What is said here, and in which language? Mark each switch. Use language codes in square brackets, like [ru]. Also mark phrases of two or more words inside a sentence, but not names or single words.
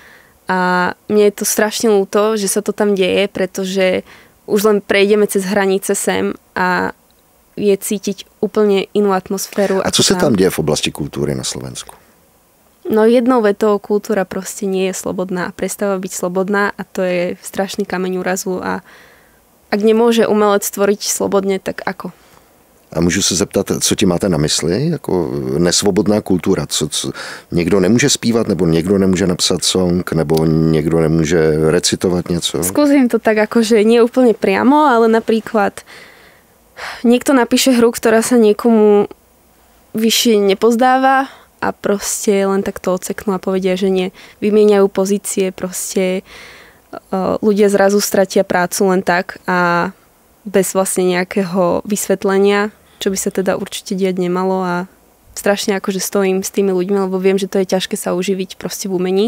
[sk] A mne je to strašne ľúto, že sa to tam deje, pretože už len prejdeme cez hranice sem a je cítiť úplne inú atmosféru. A co sa tam deje v oblasti kultúry na Slovensku? No jednou vetou kultúra proste nie je slobodná. Prestáva byť slobodná a to je strašný kameň úrazu a ak nemôže umelec tvoriť slobodne, tak ako? [cs] A můžu se zeptat, co ti máte na mysli? Jako nesvobodná kultura. Někdo nemůže zpívat, nebo někdo nemůže napsat song, nebo někdo nemůže recitovat něco? [sk] Skúsim to tak akože nie úplne priamo, ale napríklad niekto napíše hru, ktorá sa niekomu vyššie nepozdáva a proste len tak to odseknú a povedia, že nie. Vymieňajú pozície, proste ľudia zrazu stratia prácu len tak a bez vlastne nejakého vysvetlenia, čo by sa teda určite diať nemalo a strašne akože stojím s tými ľuďmi, lebo viem, že to je ťažké sa uživiť proste v umení.